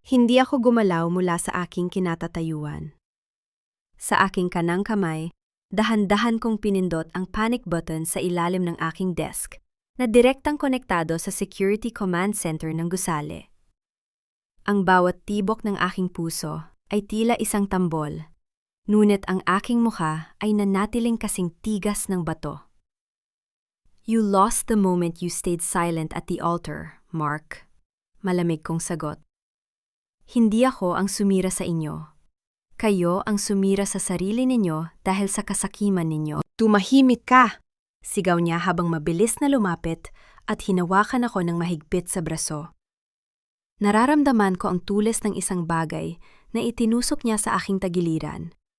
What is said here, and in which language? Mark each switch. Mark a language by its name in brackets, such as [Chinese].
[Filipino] Hindi ako gumalaw mula sa aking kinatatayuan. Sa aking kanang kamay, dahan-dahan kong pinindot ang panic button sa ilalim ng aking desk na direktang konektado sa Security Command Center ng gusali. Ang bawat tibok ng aking puso ay tila isang tambol, ngunit ang aking mukha ay nanatiling kasing tigas ng bato. [English] You lost the moment you stayed silent at the altar, Mark. [Filipino] Malamig kong sagot. Hindi ako ang sumira sa inyo. Kayo ang sumira sa sarili ninyo dahil sa kasakiman ninyo. Tumahimik ka! Sigaw niya habang mabilis na lumapit at hinawakan ako ng mahigpit sa braso. Nararamdaman ko ang tulis ng isang bagay na itinusok niya sa aking tagiliran.